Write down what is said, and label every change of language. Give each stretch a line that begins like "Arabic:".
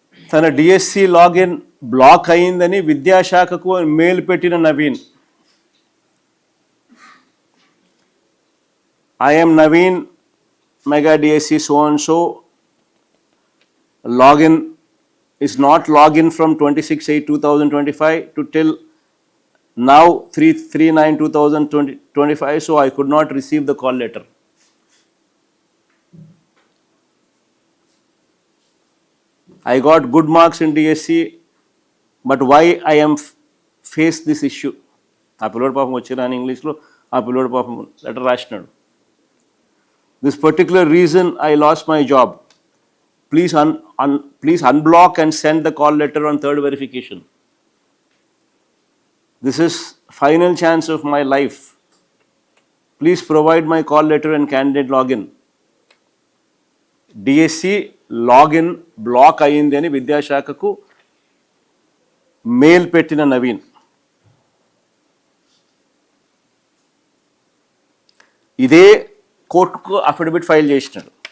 Telugu: తన DSC login black అయిందని విద్యాశాఖకు mail పెట్టిన Naveen,
English: I'm Naveen, mega DSC so and so, login is not login from 26/8/2025 to till now 3/9/2025, so I could not receive the call letter. I got good marks in DSC, but why I am face this issue?
Telugu: ఆ పిల్లోడు పాపం వచ్చిన ఇంగ్లీష్లో ఆ పిల్లోడు పాపం letter రాసినాడు.
English: This particular reason I lost my job. Please unblock and send the call letter on third verification. This is final chance of my life. Please provide my call letter and candidate login.
Telugu: DSC login black అయింది అని విద్యాశాఖకు mail పెట్టిన నవీన్, ఇదే కోర్టుకు affidavit file చేసినాడు.